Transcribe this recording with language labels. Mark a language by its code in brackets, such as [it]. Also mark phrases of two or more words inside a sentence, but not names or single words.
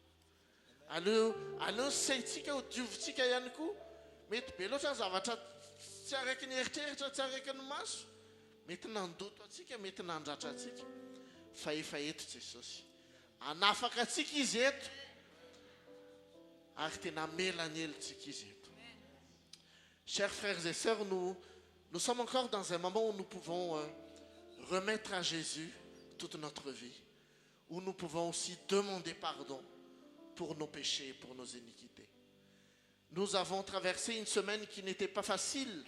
[mg] Aleo saintsika ho diovitsika ihany koa. Mety be loatra ny zavatra tsy araiky ny eritreritra, tsy araiky ny maso. Mety nandoto atsika, mety nandratra atsika. Fa efa eto Jesosy. Anafaka atsika izy eto. Ary tena mela ny helotsika izy eto. [fr] Chers frères et sœurs, nous sommes encore dans un moment où nous pouvons remettre à Jésus toute notre vie. Où nous pouvons aussi demander pardon pour nos péchés, pour nos iniquités. Nous avons traversé une semaine qui n'était pas facile.